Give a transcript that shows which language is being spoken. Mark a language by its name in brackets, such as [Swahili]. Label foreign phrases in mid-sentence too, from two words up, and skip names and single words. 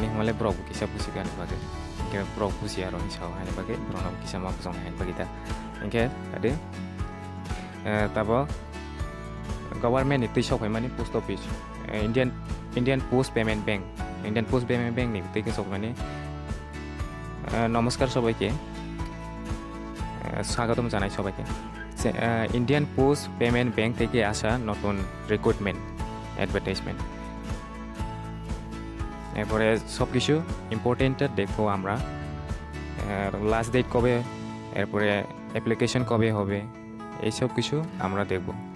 [Kok Borok] hmale brok kisa busigani bagi inge brok busia ro isau hani bagi brok kisa ma busong hani bagi ta inge ade tabo government ni tisok mani [English] post office [Kok Borok] Indian Post Payment Bank ni teke sok mani [Bangla] নমস্কার সবাইকে স্বাগতম জানাই সবাইকে ইন্ডিয়ান পোস্ট পেমেন্ট ব্যাংক থেকে আসা নতুন [English] recruitment advertisement [Bangla] এরপরে সব কিছু ইম্পর্টেন্ট দেখবো আমরা [English] last date [Bangla] কবে এরপরে অ্যাপ্লিকেশন কবে হবে এই সব কিছু আমরা দেখব